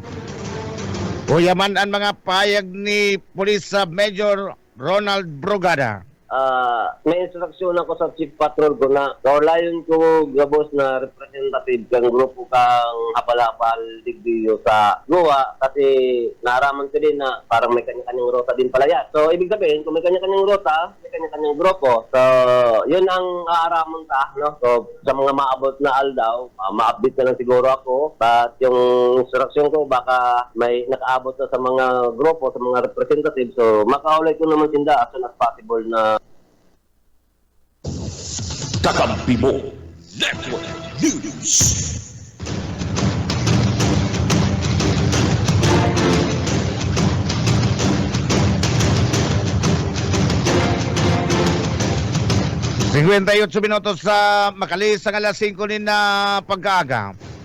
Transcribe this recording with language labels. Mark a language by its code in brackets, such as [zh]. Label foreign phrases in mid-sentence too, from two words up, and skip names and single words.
[bik] Uyaman ang mga payag ni Police Major Ronald Brugada. May instruksyon ako sa Chief Patrol ko na kaulayon ko gabos na representative kang grupo kang hapal-hapal digdiyo sa Goa kasi naaraman ko din na parang may kanya-kanyang rota din pala yan. [tl] So, ibig sabihin, kung may kanya-kanyang rota, may kanya-kanyang grupo. So, yun ang aaraman ka, no? So, [bik] sa mga maabot na aldaw, ma-update na lang siguro ako. [tl] But yung instruksyon ko, baka may nakaabot na sa mga grupo, sa mga representative. [bik] So, makaulay ko naman sinda [en] as soon as possible [bik] na [tl] Kakampi mo Network News. [bik] Minutos sa makalis ang alas 5 din na pagkaaga.